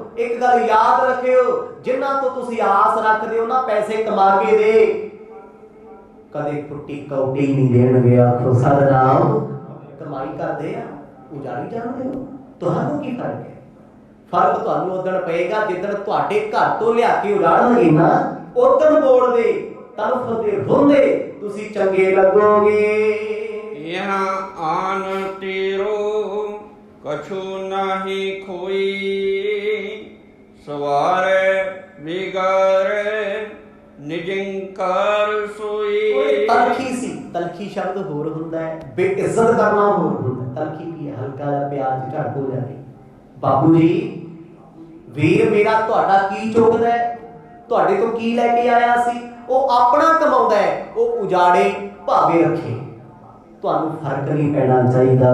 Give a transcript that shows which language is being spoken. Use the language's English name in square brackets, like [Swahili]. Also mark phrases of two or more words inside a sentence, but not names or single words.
[Punjabi] ਇੱਕ ਗੱਲ ਯਾਦ ਰੱਖਿਓ, ਜਿਨ੍ਹਾਂ ਤੋਂ ਤੁਸੀਂ ਆਸ ਰੱਖਦੇ ਹੋ ਨਾ ਪੈਸੇ ਕਮਾ ਕੇ ਦੇ, ਕਦੇ ਟੁੱਟੀ ਕੌਡੀ ਨਹੀਂ ਦੇਣਗੇ। ਆਖੋ ਸਤਿਨਾਮ। ਕਮਾਈ ਕਰਦੇ ਆ, ਉਜਾੜੀ ਜਾਂਦੇ ਹੋ, ਤੁਹਾਨੂੰ ਕੀ ਫਰਕ ਹੈ? ਫਰਕ ਤੁਹਾਨੂੰ ਉਦਣ ਪਏਗਾ ਜਿੱਦਣ ਤੁਹਾਡੇ ਘਰ ਤੋਂ ਲਿਆ ਕੇ ਉਜਾੜਨਗੇ ਨਾ, ਉਦਣ ਬੋਲਦੇ ਤੜਫਦੇ ਰੋਂਦੇ ਤੁਸੀਂ ਚੰਗੇ ਲੱਗੋਗੇ। [Hindi] यहाँ आन तेरो कछु नाही खोई, सवारे बिगारे निजंकार सोई। [Punjabi] ਤਲਖੀ ਸੀ, ਤਲਖੀ ਸ਼ਬਦ ਹੋਰ ਹੁੰਦਾ ਹੈ, ਬੇਇੱਜ਼ਤ ਕਰਨਾ ਹੋਰ ਹੁੰਦਾ। ਤਲਖੀ ਕੀ ਹੈ? ਹਲਕਾ ਜਿਹਾ ਪਿਆਜ਼ ਝੜ ਹੋ ਜਾਵੇ। ਬਾਪੂ ਜੀ ਵੀਰ ਮੇਰਾ ਤੁਹਾਡਾ ਕੀ ਚੁੱਕਦਾ ਹੈ? ਤੁਹਾਡੇ ਤੋਂ ਕੀ ਲੈ ਕੇ ਆਇਆ ਸੀ? ਉਹ ਆਪਣਾ ਕਮਾਉਂਦਾ ਹੈ, ਉਹ ਉਜਾੜੇ ਭਾਵੇਂ ਰੱਖੇ, ਤੁਹਾਨੂੰ ਫਰਕ ਨਹੀਂ ਪੈਣਾ ਚਾਹੀਦਾ।